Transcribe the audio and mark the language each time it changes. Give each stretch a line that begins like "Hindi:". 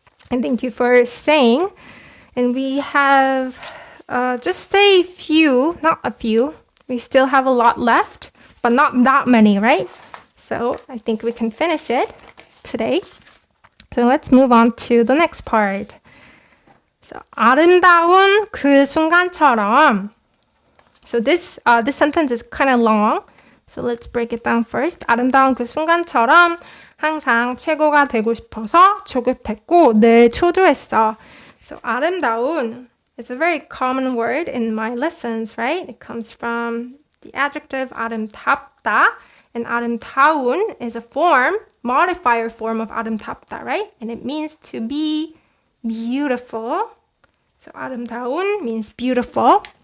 English: And thank you for staying. And we have just a few, not a few. We still have a lot left, but not that many, right? So I think we can finish it today. So let's move on to the next part.
Korean: So 아름다운 그 순간처럼.
English: So this sentence is kind of long. So let's break it down first.
Korean: 아름다운 그 순간처럼 항상 최고가 되고 싶어서 조급했고 늘 초조했어.
English: So 아름다운 is a very common word in my lessons, right? It comes from the adjective 아름답다, and 아름다운 is a modifier form of 아름답다, right? And it means to be beautiful. So 아름다운 means beautiful.